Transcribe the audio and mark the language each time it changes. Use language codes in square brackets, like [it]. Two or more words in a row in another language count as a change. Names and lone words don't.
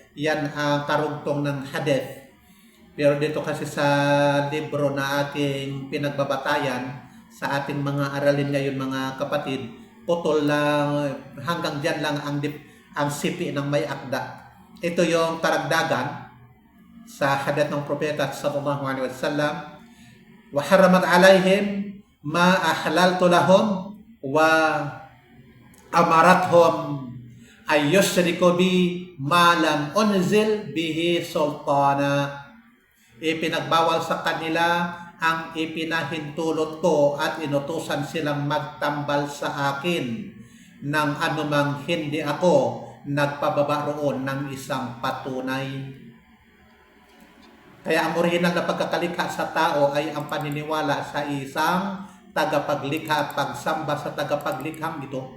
[tl] Yan ang karugtong ng hadith. Pero dito kasi sa libro na ating pinagbabatayan, sa ating mga aralin ngayon mga kapatid, putol lang, hanggang dyan lang ang sipi ng may akda. Ito yung karagdagan sa hadith ng propeta [ar] صلى الله عليه وسلم, "وحرمت عليهم ما أحللت لهم وأمرتهم أن يشركوا بي ما لم أنزل به سلطانا." [tl] Ipinagbawal sa kanila ang ipinahintulot ko at inutusan silang magtambal sa akin ng anumang hindi ako nagpababa roon ng isang patunay. Kaya ang orihinal na pagkakalikha sa tao ay ang paniniwala sa isang tagapaglikha at pagsamba sa tagapaglikhang ito.